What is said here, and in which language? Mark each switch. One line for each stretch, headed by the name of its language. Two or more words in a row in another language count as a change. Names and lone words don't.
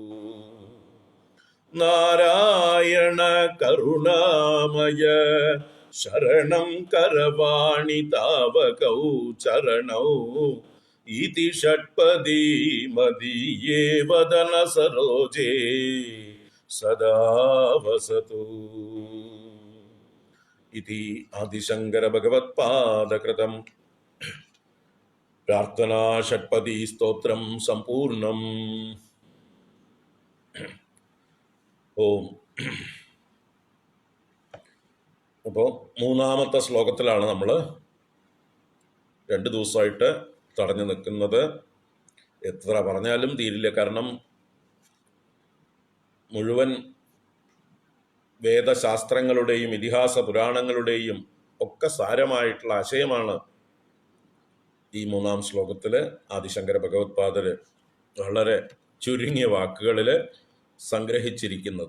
Sanskrit: नारायण करुणामय शरणं करवाणि तावकौ चरणौ इति षट्पदी मदीये वदन सरोजे सदा वसतु इति आदिशंकर भगवत्पादकृतं प्रार्थना षट्पदी स्तोत्रं सम्पूर्णम् ഓം.
Malayalam: അപ്പോൾ മൂന്നാമത്തെ ശ്ലോകത്തിലാണ് നമ്മൾ 2 ദിവസമായിട്ട് തടഞ്ഞു നിൽക്കുന്നത്. എത്ര പറഞ്ഞാലും തീരില്ല. കാരണം മുഴുവൻ വേദശാസ്ത്രങ്ങളുടെയും ഇതിഹാസ പുരാണങ്ങളുടെയും ഒക്കെ സാരമായിട്ടുള്ള ആശയമാണ് ഈ 3-ാം ശ്ലോകത്തിൽ ആദിശങ്കര ഭഗവത്പാദർ വളരെ ചുരുങ്ങിയ വാക്കുകളിൽ സംഗ്രഹിച്ചിരിക്കുന്നത്.